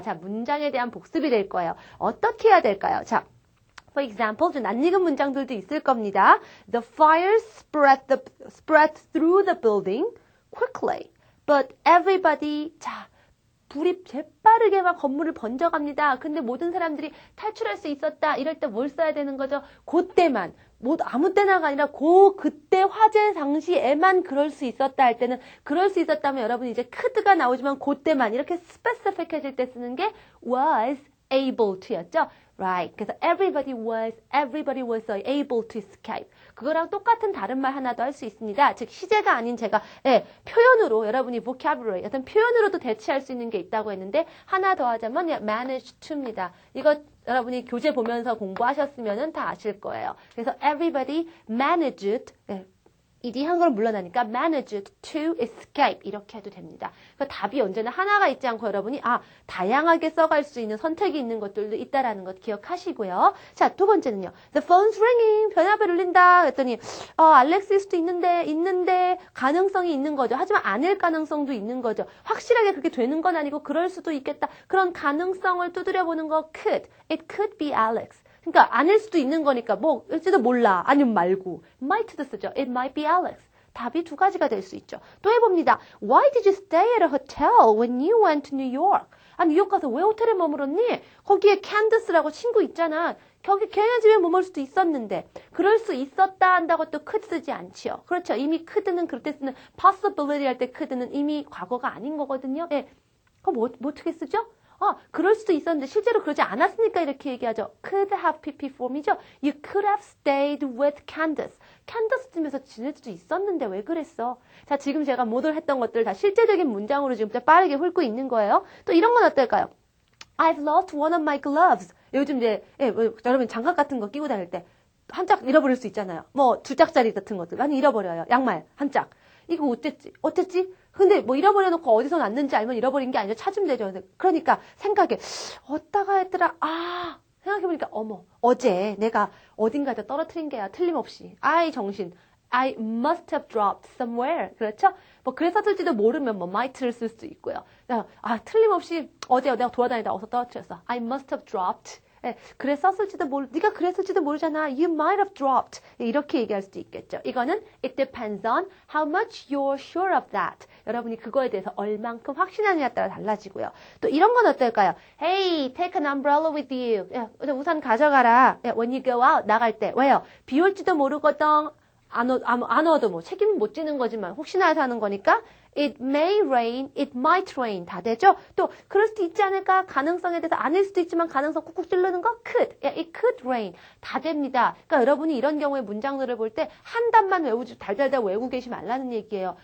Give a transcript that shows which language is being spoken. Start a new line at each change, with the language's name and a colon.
Korean: 자, 문장에 대한 복습이 될 거예요. 어떻게 해야 될까요? 자, for example, 좀 낯익은 문장들도 있을 겁니다.
English: The fire spread through the building quickly, but everybody,
Korean: 자, 불이 재빠르게 막 건물을 번져갑니다. 근데 모든 사람들이 탈출할 수 있었다. 이럴 때 뭘 써야 되는 거죠? 그때만. 뭐 아무 때나가 아니라 그때 화재 당시에만 그럴 수 있었다 할 때는 그럴 수 있었다면 여러분이 이제 could가 나오지만 그때만 이렇게 specific해질 때 쓰는 게
English: was able to
Korean: 였죠.
English: Right.
Korean: 그래서
English: everybody was able to escape.
Korean: 그거랑 똑같은 다른 말 하나 더 할 수 있습니다. 즉 시제가 아닌 제가 표현으로 여러분이 vocabulary 어떤 표현으로도 대체할 수 있는 게 있다고 했는데 하나 더 하자면 managed to입니다. 이거 여러분이 교재 보면서 공부하셨으면 다 아실 거예요. 그래서 everybody managed ed 한글 물러나니까
English: managed to escape
Korean: 이렇게 해도 됩니다. 그러니까 답이 언제나 하나가 있지 않고 여러분이 다양하게 써갈 수 있는 선택이 있는 것들도 있다라는 것 기억하시고요. 자, 두 번째는요.
English: The phone's ringing.
Korean: 전화벨 울린다. 그랬더니 알렉스일 수도 있는데 가능성이 있는 거죠. 하지만 아닐 가능성도 있는 거죠. 확실하게 그렇게 되는 건 아니고 그럴 수도 있겠다. 그런 가능성을 두드려 보는 거 could.
English: It could be Alex.
Korean: 그러니까 아닐 수도 있는 거니까 일지도 몰라 아니면 말고 might도 쓰죠.
English: It might be Alex.
Korean: 답이 두 가지가 될 수 있죠. 또 해봅니다.
English: Why did you stay at a hotel when you went to New York?
Korean: 뉴욕 가서 왜 호텔에 머물렀니? 거기에 Candace라고 친구 있잖아. 거기 걔네 집에 머물 수도 있었는데 그럴 수 있었다 한다고 또 could 쓰지 않지요. 그렇죠. 이미 could는 그럴 때 쓰는 possibility 할 때 could는 이미 과거가 아닌 거거든요. 그럼 어떻게 쓰죠? 그럴 수도 있었는데 실제로 그러지 않았으니까 이렇게 얘기하죠.
English: Could have PP form이죠. You could have stayed with Candace.
Korean: Candace 집에서 지낼 수도 있었는데 왜 그랬어? 자, 지금 제가 모델 했던 것들 다 실제적인 문장으로 지금 빠르게 훑고 있는 거예요. 또 이런 건 어떨까요?
English: I've lost one of my gloves.
Korean: 요즘 이제 여러분 장갑 같은 거 끼고 다닐 때 한 짝 잃어버릴 수 있잖아요. 뭐 두 짝짜리 같은 것들 많이 잃어버려요. 양말 한 짝. 이거 어쨌지? 근데 뭐 잃어버려놓고 어디서 났는지 알면 잃어버린 게 아니라 찾으면 되죠. 그러니까 생각해. 어디다가 했더라. 생각해보니까 어제 내가 어딘가에다 떨어뜨린 게야. 틀림없이. 정신.
English: I must have dropped somewhere.
Korean: 그렇죠? 그래서 쓸지도 모르면 might를 쓸 수도 있고요. 틀림없이 어제 내가 돌아다니다 어디서 떨어뜨렸어.
English: I must have dropped.
Korean: 그랬었을지도 네가 그랬을지도 모르잖아.
English: You might have dropped.
Korean: 이렇게 얘기할 수도 있겠죠. 이거는
English: it depends on how much you're sure of that.
Korean: 여러분이 그거에 대해서 얼만큼 확신하느냐에 따라 달라지고요. 또 이런 건 어떨까요?
English: Hey, take an umbrella with you.
Korean: 우산 가져가라.
English: When you go out,
Korean: 나갈 때. 왜요? 비 올지도 모르거든. 안 와도 뭐 책임은 못 지는 거지만 혹시나 해서 하는 거니까
English: it may rain, it might rain
Korean: 다 되죠? 또 그럴 수도 있지 않을까? 가능성에 대해서 아닐 수도 있지만 가능성 꾹꾹 찌르는 거 could,
English: it could rain
Korean: 다 됩니다. 그러니까 여러분이 이런 경우에 문장들을 볼 때 한 단만 외우지 달달달 외우고 계시 말라는 얘기예요.